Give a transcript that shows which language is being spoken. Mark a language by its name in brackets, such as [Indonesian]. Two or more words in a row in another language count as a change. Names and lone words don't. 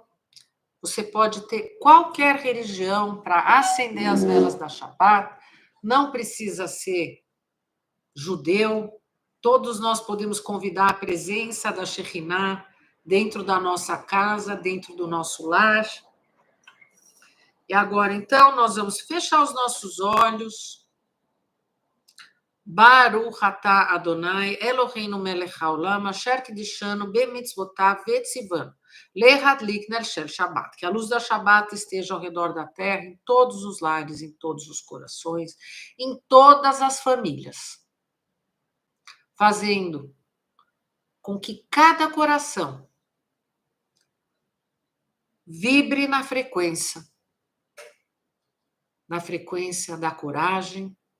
[Portuguese] Você pode ter qualquer religião para acender as velas da Shabbat, não precisa ser judeu, todos nós podemos convidar a presença da Shekhinah dentro da nossa casa, dentro do nosso lar. E agora, então, nós vamos fechar os nossos olhos. [Hebrew] ברוך אתה אדוני, אלוהינו מלך העולם, אשר קידשנו במצוותיו וציוונו, להדליק נר של שבת. [Portuguese] Que a luz da Shabbat esteja ao redor da terra, em todos os lares, em todos os corações, em todas as famílias. Fazendo com que cada coração vibre na frequência da coragem,